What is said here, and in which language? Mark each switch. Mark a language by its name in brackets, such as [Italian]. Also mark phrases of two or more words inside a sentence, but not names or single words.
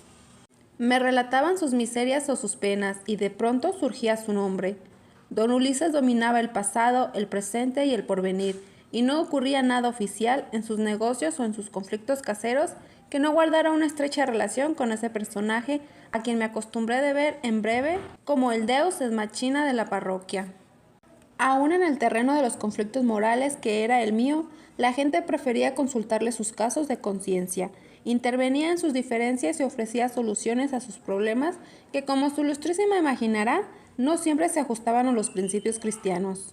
[Spanish] Me relataban sus miserias o sus penas, y de pronto surgía su nombre. Don Ulises dominaba el pasado, el presente y el porvenir, y no ocurría nada oficial en sus negocios o en sus conflictos caseros que no guardara una estrecha relación con ese personaje a quien me acostumbré de ver en breve como el [Latin] deus ex machina [Spanish] de la parroquia. Aún en el terreno de los conflictos morales, que era el mío, la gente prefería consultarle sus casos de conciencia, intervenía en sus diferencias y ofrecía soluciones a sus problemas que, como su ilustrísima imaginará, no siempre se ajustaban a los principios cristianos.